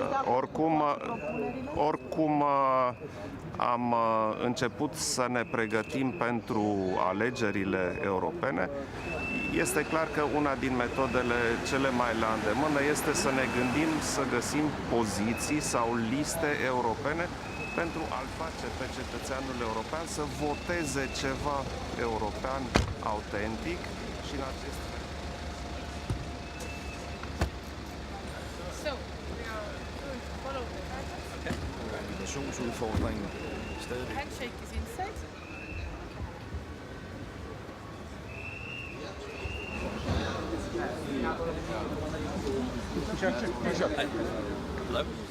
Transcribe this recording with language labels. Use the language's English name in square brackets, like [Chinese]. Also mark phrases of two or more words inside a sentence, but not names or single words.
[Romanian] Oricum am început să ne pregătim pentru alegerile europene, este clar că una din metodele cele mai la îndemână este să ne gândim să găsim poziții sau liste europene pentru a-l face pe cetățeanul european să voteze ceva european autentic și în acest fel. [English] So, we are going to follow the pattern. [Danish] Kommunikationsudfordringen stadig. [English] Handshake is in sight. Hello.